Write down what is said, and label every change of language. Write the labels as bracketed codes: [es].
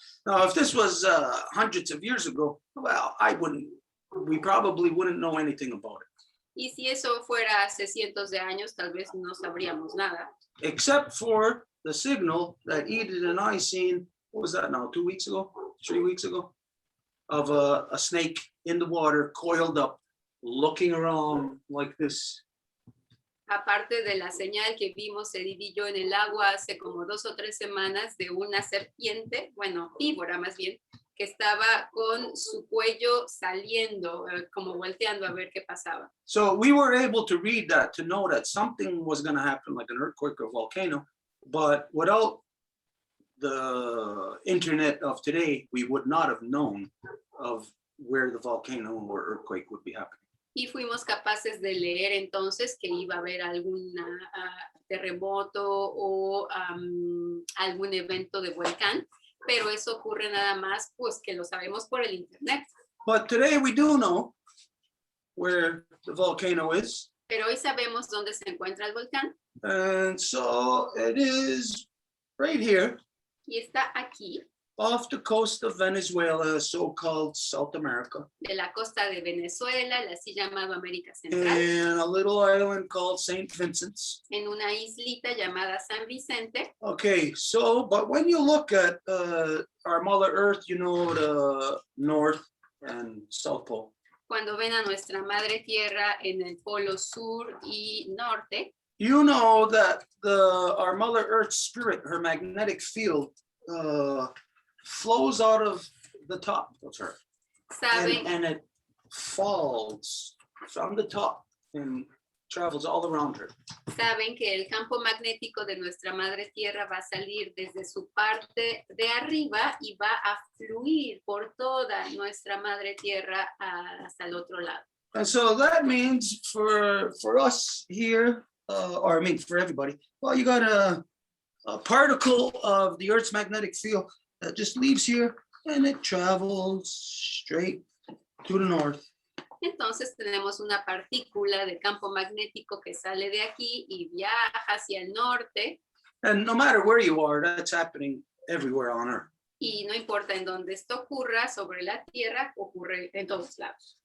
[en] Now, if this was hundreds of years ago, well, we probably wouldn't know anything about it. [es] Y si eso fuera hace cientos de años, tal vez no sabríamos nada. [en] Except for the signal that Edith and I seen, what was that now, 2 weeks ago, 3 weeks ago, of a snake in the water, coiled up, looking around like this. [es] Aparte de la señal que vimos Edith y yo en el agua hace como 2 o 3 semanas de una serpiente, bueno, víbora más bien, que estaba con su cuello saliendo, como volteando a ver qué pasaba. [en] So we were able to read that, to know that something was going to happen, like an earthquake or volcano, but without the internet of today, we would not have known of where the volcano or earthquake would be happening. [es] Y fuimos capaces de leer entonces que iba a haber algún terremoto o algún evento de volcán, pero eso ocurre nada más pues que lo sabemos por el internet. [en] But today we do know where the volcano is. [es] Pero hoy sabemos dónde se encuentra el volcán. [en] And so it is right here [es] Y está aquí, [en] off the coast of Venezuela, so-called South America, [es] de la costa de Venezuela, el así llamado América Central, [en] and a little island called St. Vincent's. [es] en una islita llamada San Vicente. [en] Okay, so, but when you look at our Mother Earth, you know, the North and South Pole. [es] Cuando ven a nuestra Madre Tierra en el polo sur y norte, [en] You know that our Mother Earth's spirit, her magnetic field, flows out of the top of her. [es] saben, [en] And it falls from the top and travels all around her. [es] saben que el campo magnético de nuestra Madre Tierra va a salir desde su parte de arriba y va a fluir por toda nuestra Madre Tierra hasta el otro lado. [en] And so that means for us here, or I mean for everybody, well, you got a particle of the Earth's magnetic field that just leaves here and it travels straight to the north. [es] Entonces tenemos una partícula de campo magnético que sale de aquí y viaja hacia el norte [en] And no matter where you are, that's happening everywhere on Earth. [es] y no importa en dónde esto ocurra sobre la Tierra, ocurre en todos lados.